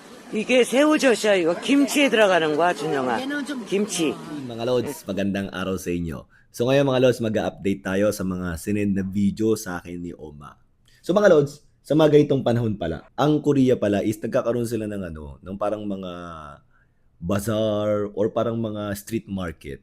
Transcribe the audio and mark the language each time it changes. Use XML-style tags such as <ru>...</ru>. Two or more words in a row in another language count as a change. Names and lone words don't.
<ko>이게 새우젓이야. 이거 김치에 들어가는 거야, 준영아. 김치.</ko> <tl>Mga Lods, magandang araw sa inyo. So ngayon mga Lods, mag-update tayo sa mga sinend na video sa akin ni Oma. So mga Lods, sa mga ganitong panahon pala, ang Korea pala is nagkakaroon sila ng ng parang mga bazaar or parang mga</tl> <en>street market.</en>